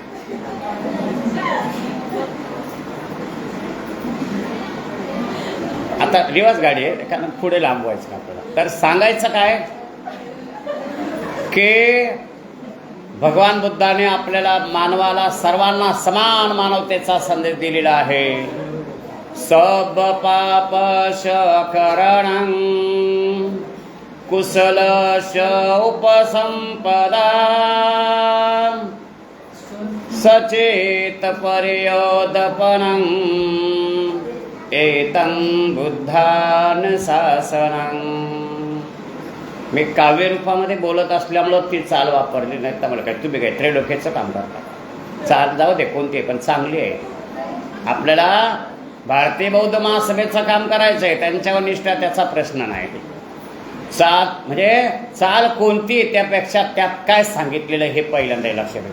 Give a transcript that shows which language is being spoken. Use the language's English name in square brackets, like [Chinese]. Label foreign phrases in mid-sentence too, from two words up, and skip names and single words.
[Marathi] आता रिवाज गाडी आहे, कारण पुढे लांबवायचं आपल्याला. तर सांगायचं काय की भगवान बुद्धाने आपल्याला, मानवाला, सर्वांना समान मानवतेचा संदेश दिलेला आहे. [Pali] सब पापश करणं कुशलश उपसंपदा सचेत पर्योदपनं एतं बुद्धान शासनं. [Marathi] मी काव्यरूपामध्ये बोलत असल्यामुळं ती चाल वापरली, नाही तर मला काय तुम्ही काय त्रैलोक्याचं काम करता. चाल जाऊ दे कोणती पण चांगली आहे. आपल्याला भारतीय बौद्ध महासभेचं काम करायचं आहे, त्यांच्यावर निष्ठा, त्याचा प्रश्न नाही. चाल म्हणजे चाल कोणती, त्यापेक्षा त्यात काय सांगितलेलं हे पहिल्यांदा लक्षात घ्या.